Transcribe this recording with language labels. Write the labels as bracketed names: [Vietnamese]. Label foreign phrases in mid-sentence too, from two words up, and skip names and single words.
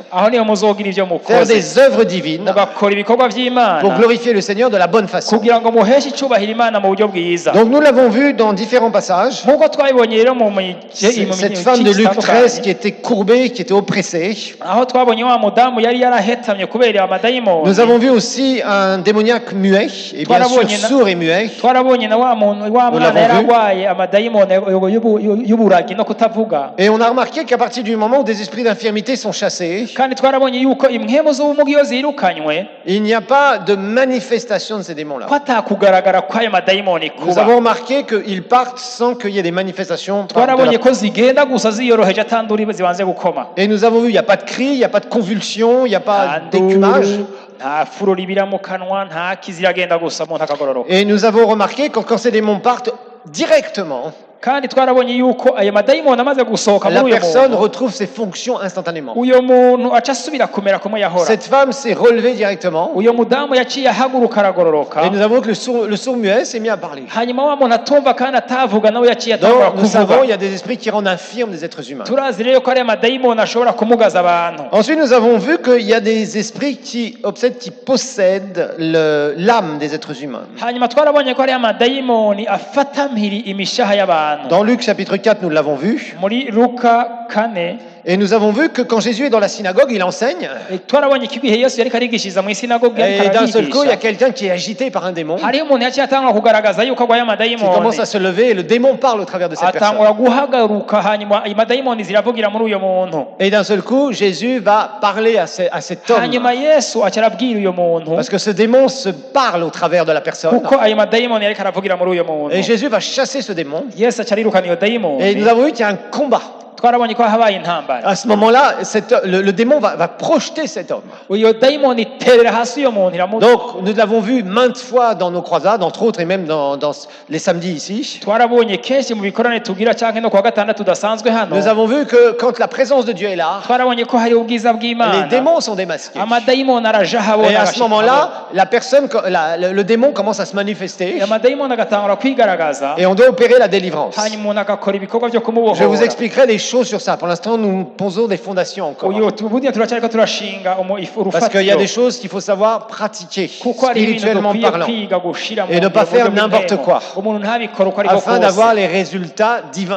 [Rundi] aho niho muzogira ivyo [French] faire [Rundi] mukoze [French] des œuvres divines [Rundi] mugakora ibikorwa [French] pour [Rundi] vy'Imana [French] glorifier le Seigneur de la bonne façon. [Rundi] kugira ngo muheshe icubahiro Imana mu buryo bwiza. [French] Donc nous l'avons vu dans différents passages. [Rundi] nk'uko twabibonye rero mu [French] Cette femme de Luc 13 qui était courbée, qui était oppressée. [Rundi] aho twabonye wa mudamu yari yarahetamye kubera amadayimoni. [French] Nous avons vu aussi un démoniaque muet, et bien sûr sourd et muet. [Rundi] twarabonye na wa mwana [French] l'avons [Rundi] yari [French] vu. [Rundi] arwaye amadayimoni y'uburagi no kutavuga. [French] Et on a remarqué qu'à partir du moment où des esprits d'infirmité sont chassés, [Rundi] kandi twarabonye yuko impwemu z'ubumuga iyo zirukanywe [French] il n'y a pas de manifestation de ces démons-là. [Rundi] ko atakugaragara kw'ayo madayimoni [French] Nous [Rundi] kuba. [French] avons remarqué qu'ils partent sans qu'il y ait des manifestations. [Rundi] twarabonye ko zigenda gusa ziyoroheje atandura zibanze gukoma. [French] Et nous avons vu, il n'y a pas de cris, il n'y a pas de convulsions, il n'y a pas d'écumage. [Rundi] nta furo ribira mu kanwa, nta kiziragenda gusa umuntu akagororoka. [French] Et nous avons remarqué que quand ces démons partent directement, [Rundi] kandi twarabonye yuko ayo madayimoni amaze gusohoka [French] la [Rundi] muri uyo [French] personne [Rundi] muntu, [French] retrouve ses fonctions instantanément. [Rundi] uyo muntu aca asubira kumera kumwe yahora. [French] Cette femme s'est relevée directement. [Rundi] uyo mudamu yaciye ahaguruka aragororoka. [French] Et nous avons vu que le sourd muet s'est mis à parler. [Rundi] hanyuma wa muntu atumva kandi atavuga nawe yaciye atangura [French] Donc nous savons, [Rundi] kuvuga. [French] il y a des esprits qui rendent infirmes des êtres humains. [Rundi] turazi rero ko ari amadayimoni ashobora kumugaza abantu. [French] Ensuite, nous avons vu qu'il y a des esprits qui obsèdent, qui possèdent l'âme des êtres humains. [Rundi] hanyuma twarabonye ko ari amadayimoni afata mpiri imishaha y'abantu. [French] Dans Luc chapitre 4, nous l'avons vu. [Rundi] muri Luka 4 [French] Et nous avons vu que quand Jésus est dans la synagogue, il enseigne. [Rundi] twarabonye ko igihe Yesu yariko arigishiriza mu isinagogi [French] Et d'un seul coup, il y a [Rundi] arabigisha, [French] quelqu'un qui est agité par un démon. [Rundi] hariho umuntu yaciye atangura kugaragaza yuko arwaye [French] Qui [Rundi] amadayimoni, [French] commence à se lever et le démon parle au travers de cette personne. [Rundi] atangura guhagaruka, hanyuma amadayimoni ziravugira muri uyo muntu. [French] Et d'un seul coup, Jésus va parler à cet homme. [Rundi] hanyuma Yesu aca arabwira uyo muntu, [French] Parce que ce démon se parle au travers de la personne. [Rundi] kuko ayo madayimoni yariko aravugira muri uyo muntu. [French] Et Jésus va chasser ce démon. [Rundi] Yesu aca arirukana iyo [French] Et [Rundi] dayimoni. [French] nous avons vu qu'il y a un combat. [Rundi] twarabonye ko habaye intambara. [French] À ce moment-là, le démon va projeter cet homme. [Rundi] iyo dayimoni iterera hasi uyo muntu iramuta. [French] Donc, nous l'avons vu maintes fois dans nos croisades, entre autres, et même dans les samedis ici. [Rundi] twarabonye kenshi mu bikorane tugira canke no kuwa gatandatu tudasanzwe hano. [French] Nous avons vu que quand la présence de Dieu est là, [Rundi] twarabonye ko hari ubwiza [French] les [Rundi] bw'Imana, [French] démons sont démasqués. [Rundi] amadayimoni araja habona. [French] Et à ce moment-là, la personne, le démon commence à se manifester [Rundi] amadayimoni agatangura kwigaragaza, [French] et on doit opérer la délivrance. [Rundi] hanyuma umuntu agakora ibikorwa byo [French] Je vous [Rundi] kumubohora. [French] expliquerai des chaud sur ça. Pour l'instant, nous posons des fondations encore. Parce qu'il y a des choses qu'il faut savoir pratiquer, spirituellement parlant, et ne pas faire n'importe quoi, afin d'avoir les résultats divins.